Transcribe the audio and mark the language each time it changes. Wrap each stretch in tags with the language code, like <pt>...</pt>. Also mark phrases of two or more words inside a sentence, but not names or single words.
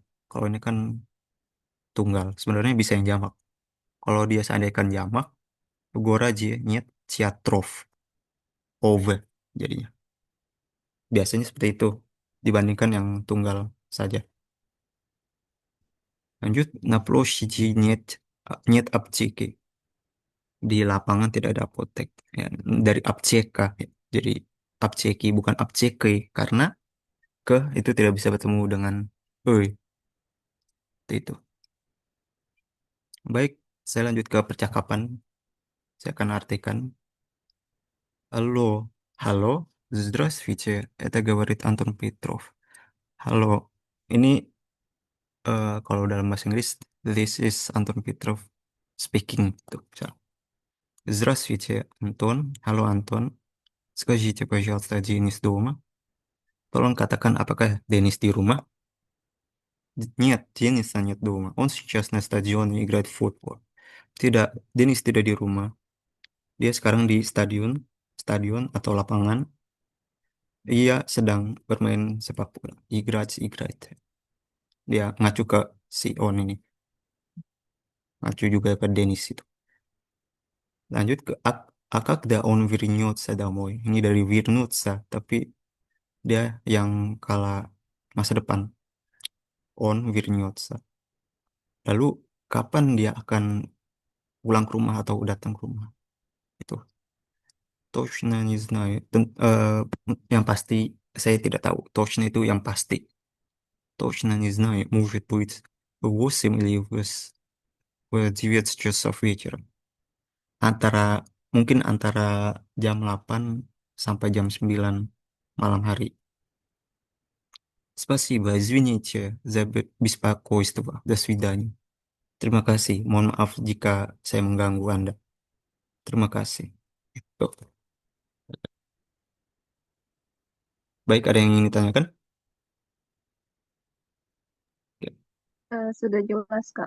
<id>Kalau ini kan tunggal, sebenarnya bisa yang jamak. Kalau dia seandainya jamak,</id> <ru>городе нет театров</ru> <id>over jadinya. Biasanya seperti itu dibandingkan yang tunggal saja. Lanjut,</id> <ru>na площади нет аптеки.</ru> <id>Di lapangan tidak ada apotek. Ya, dari apceka. Ya. Jadi apceki bukan apceke karena ke itu tidak bisa bertemu dengan oi. Itu. Baik, saya lanjut ke percakapan. Saya akan artikan. Halo, halo,</id> <ru>здравствуйте. Это говорит Антон Петров.</ru> <id>Halo, ini kalau dalam bahasa Inggris,</id> <en>this is Anton Petrov speaking.</en> <id>Tuh, misal.</id> <ru>Здравствуйте, Антон. Halo, Anton. Скажите, пожалуйста, Денис дома?</ru> <id>Tolong katakan apakah Dennis di rumah?</id> <ru>Нет, Дениса нет дома. Он сейчас на стадионе играет в футбол.</ru> <id>Tidak, Dennis tidak di rumah. Dia sekarang di stadion atau lapangan. Ia sedang bermain sepak bola. Igrat. Dia ngacu ke si On ini. Ngacu juga ke Dennis itu. Lanjut ke</id> <ru>А когда он вернется домой?</ru> <id>Ini dari вернуться, tapi dia yang kala masa depan.</id> <ru>Он вернется.</ru> <id>Lalu kapan dia akan pulang ke rumah atau datang ke rumah?</id> <ru>Itu точно не знаю.</ru> <id>Yang pasti saya tidak tahu. Точно itu yang pasti.</id> <ru>Точно не знаю. Может быть, в 8 или в 9 часов вечера.</ru> <id>Antara mungkin antara jam 8 sampai jam 9 malam hari.</id> <ru>Спасибо, извините за беспокойство. До свидания.</ru> <id>Terima kasih. Mohon maaf jika saya mengganggu Anda. Terima kasih. Tuh. Baik, ada yang ingin ditanyakan? Oke, Sudah jelas, Kak.</id>